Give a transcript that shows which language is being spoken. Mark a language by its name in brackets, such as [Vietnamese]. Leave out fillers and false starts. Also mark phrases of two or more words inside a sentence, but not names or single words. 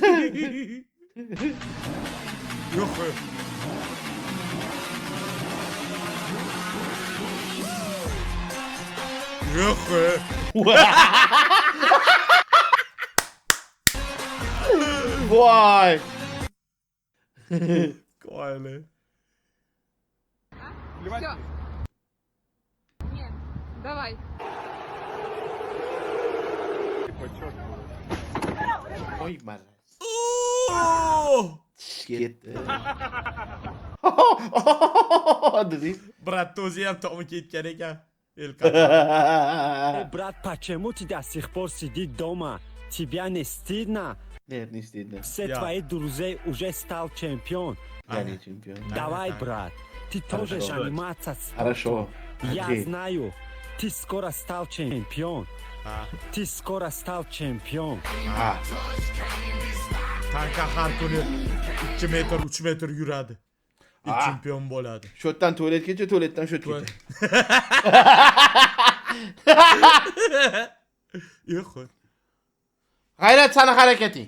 [Uzbek] Yo'q. Yo'q. Voy. Qo'yili. [Russian] Нет, давай. [Uzbek] Voy maraz. Oo! Ketdi. Dedi. Brat o'zi ham tomi ketgan ekan. [Russian] Брат, почему ты до сих пор сидит дома? Тебя не стыдно? Нет, не стыдно. Все Я. твои друзья уже стал чемпион. Я не чемпион. Давай, брат, ты тоже Хорошо. заниматься спортом. Хорошо. Я Окей. знаю, ты скоро стал чемпион. Ты скоро стал чемпион. [Uzbek] Ha. Tanka har kuni 2 metr, 3 metr yuradi. Chempion bo'ladi. Shu yerdan tualetgacha, tualetdan shu yergacha. Yo'q. G'ayrat sani harakating.